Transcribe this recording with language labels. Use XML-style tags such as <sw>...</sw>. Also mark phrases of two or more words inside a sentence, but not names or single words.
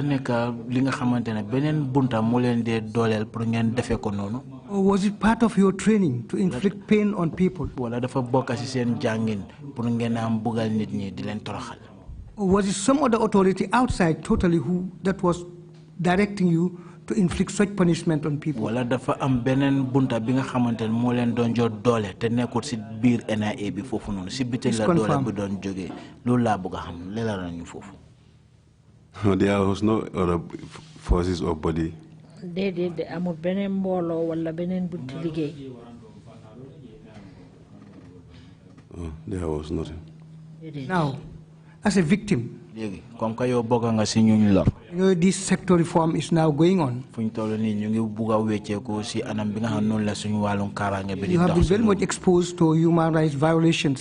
<en>was it part of your training to inflict pain on people? Or was it some other authority outside totally that was directing you to inflict such punishment on people.</en> <wo>Wala dafa am benen bunta bi nga xamantene mo len don jot doole te nekkul ci biir NIA bi fofu non ci bitel la doole bu don joge loolu la bëgg xam leral nañu fofu.</wo> <en>There was no other forces or body.</en> <wo>De amul benen mbolo wala benen bunti liggéey.</wo> <en>There was nothing. Now, as a victim, this sector reform is now going on. You have been very much exposed to human rights violations.</en>